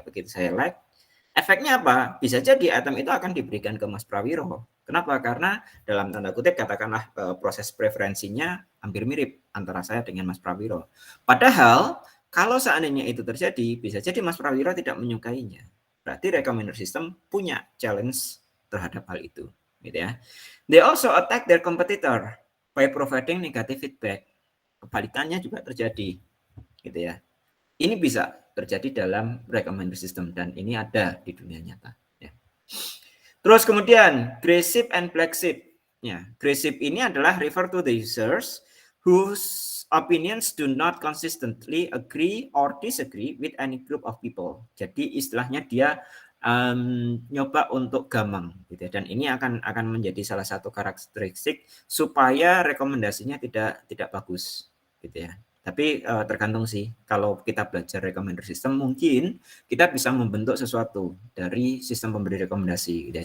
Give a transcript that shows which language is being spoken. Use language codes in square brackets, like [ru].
[id] Begitu saya like, efeknya apa? Bisa jadi item itu akan diberikan ke Mas Prawiro. Kenapa? Karena dalam tanda kutip katakanlah proses preferensinya hampir mirip antara saya dengan Mas Prawiro. Padahal kalau seandainya itu terjadi, bisa jadi Mas Prawiro tidak menyukainya. Berarti recommender system punya challenge terhadap hal itu. Gitu ya. [en] They also attack their competitor by providing negative feedback. [id] Kebalikannya juga terjadi, gitu ya. Ini bisa terjadi dalam recommender system dan ini ada di dunia nyata. Ya. Terus kemudian gray sheep and black sheep. [en] Ya, gray sheep [id] ini adalah [en] refer to the users whose opinions do not consistently agree or disagree with any group of people. [id] Jadi istilahnya dia nyoba untuk gamang gitu ya. Dan ini akan menjadi salah satu karakteristik supaya rekomendasinya tidak bagus gitu ya. Tapi tergantung sih, kalau kita belajar recommender system mungkin kita bisa membentuk sesuatu dari sistem pemberi rekomendasi gitu ya.